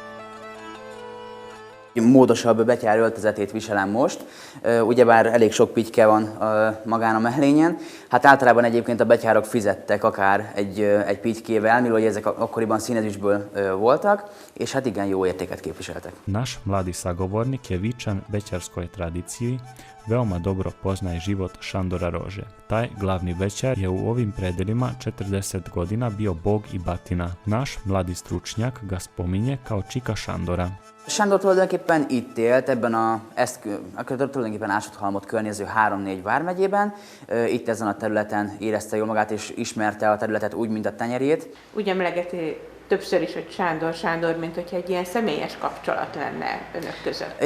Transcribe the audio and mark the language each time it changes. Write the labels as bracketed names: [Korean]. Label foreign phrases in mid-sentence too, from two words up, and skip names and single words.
[Hungarian] Módosabb betyár öltözetét viselem most, ugyebár elég sok pityke van magán a mellényen. Hát általában egyébként a betyárok fizettek akár egy pitykével, mivel ezek akkoriban színezősből voltak, és hát igen jó értéket képviseltek. [Serbian] Naš mladi sagovornik je vičan bećarskoj tradiciji, veoma dobro poznaje život Šandora Rože. Taj glavni bećar je u ovim predelima 40 godina bio bog i batina. Naš mladi stručnjak ga spominje kao čika Šandora. [Hungarian] Sándor tulajdonképpen itt élt, tulajdonképpen Ásotthalmot környező 3-4 vármegyében. Itt ezen a területen érezte jól magát, és ismerte a területet úgy, mint a tenyerét. Úgy emlegeti többször is, hogy Sándor, Sándor, mint hogyha egy ilyen személyes kapcsolat lenne önök között.